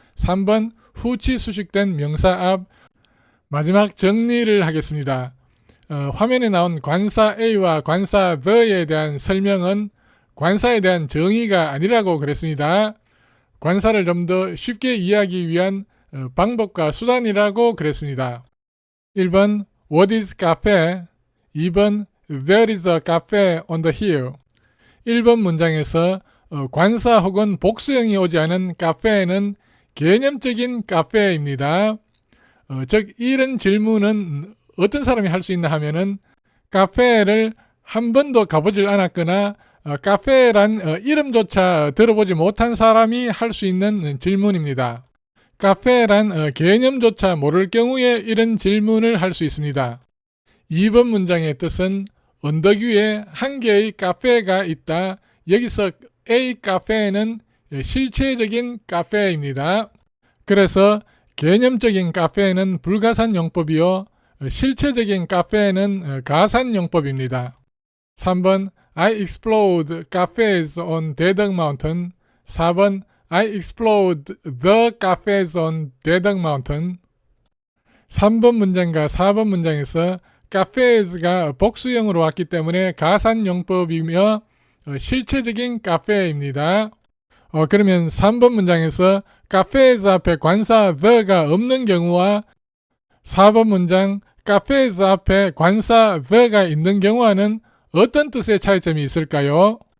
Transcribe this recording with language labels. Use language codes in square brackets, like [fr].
[ko] 3번 후치 수식된 명사 앞. 마지막 정리를 하겠습니다. 화면에 나온 관사 A와 관사 the에 대한 설명은 관사에 대한 정의가 아니라고 그랬습니다. 관사를 좀 더 쉽게 이해하기 위한 방법과 수단이라고 그랬습니다. [en] 1번 What is cafe? 2번 There is a cafe on the hill. [ko] 1번 문장에서 관사 혹은 복수형이 오지 않은 카페는 개념적인 카페입니다. 즉 이런 질문은 어떤 사람이 할 수 있나 하면은 카페를 한 번도 가보질 않았거나 카페란 이름조차 들어보지 못한 사람이 할 수 있는 질문입니다. 카페란 개념조차 모를 경우에 이런 질문을 할 수 있습니다. 2번 문장의 뜻은 언덕 위에 한 개의 카페가 있다. 여기서 A 카페는 실체적인 카페입니다. 그래서 개념적인 카페는 불가산 용법이요, 실체적인 카페는 가산 용법입니다. [en] 3번 I explored cafes on Daedeok Mountain. 4번 I explored the cafes on Daedeok Mountain. [ko] 3번 문장과 4번 문장에서 cafes가 복수형으로 왔기 때문에 가산용법이며 실체적인 카페입니다. 그러면 3번 문장에서 cafes 앞에 관사 the가 없는 경우와 4번 문장 cafes 앞에 관사 the가 있는 경우와는 어떤 뜻의 차이점이 있을까요?